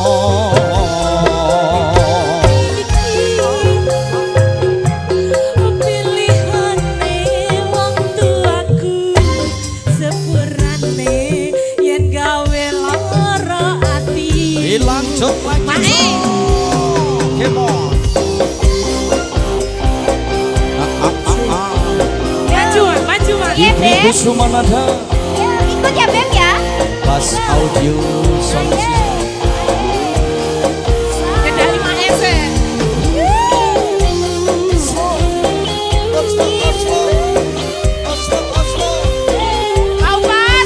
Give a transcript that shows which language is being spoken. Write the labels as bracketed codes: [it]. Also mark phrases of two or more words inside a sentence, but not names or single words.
[jv] pilihane wong tuaku sepurane yen gawe lara ati [id] lanjut lagi [en] come on [id] Maju Mas. Ibu Sumanada ikut ya Beb ya Bas Audio Sound System Kendali Mas. Mau Mas.